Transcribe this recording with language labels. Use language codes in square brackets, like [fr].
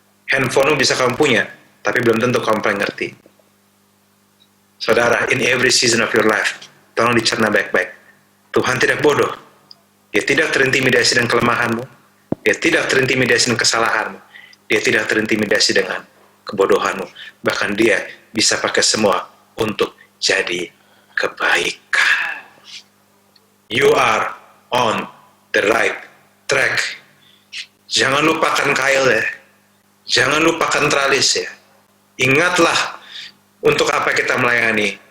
[id] Handphonemu bisa kamu punya, tapi belum tentu kamu paling ngerti. Saudara, [en] in every season of your life, [id] tolong dicerna baik-baik. Tuhan tidak bodoh. Dia tidak terintimidasi dengan kelemahanmu. Dia tidak terintimidasi dengan kesalahanmu. Dia tidak terintimidasi dengan kebodohanmu. Bahkan dia bisa pakai semua untuk jadi kebaikan. [en] You are on the right track. [id] Jangan lupakan kail ya. Jangan lupakan tralis ya. Ingatlah untuk apa kita melayani.